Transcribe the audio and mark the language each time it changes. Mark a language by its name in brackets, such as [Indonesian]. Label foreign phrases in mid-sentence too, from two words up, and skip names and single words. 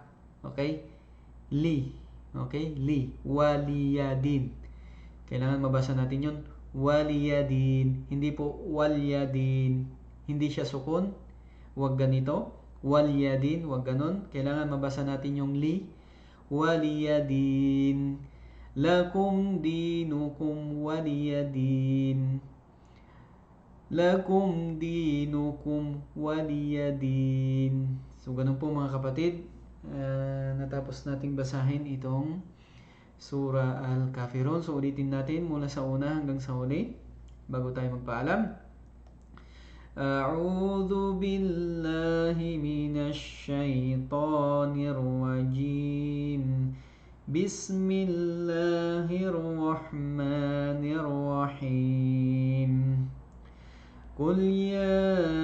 [Arabic] Okay? Li. Okay? Li. Waliyadin. [Filipino] Kailangan mabasa natin yun. Waliyadin. Hindi po walyadin. Hindi siya sukun. Huwag ganito. Waliyadin, wag ganon. Kailangan mabasa natin yung li. [Arabic] Waliyadin. لكم دينكم ولي دين. لكم دينكم ولي دين. [Filipino] So, ganun po mga kapatid. Natapos nating basahin itong Surah Al-Kafirun. So, ulitin natin mula sa una hanggang sa huli bago tayo magpaalam. [Arabic] أعوذ بالله من الشيطان الرجيم بسم الله الرحمن الرحيم قل يا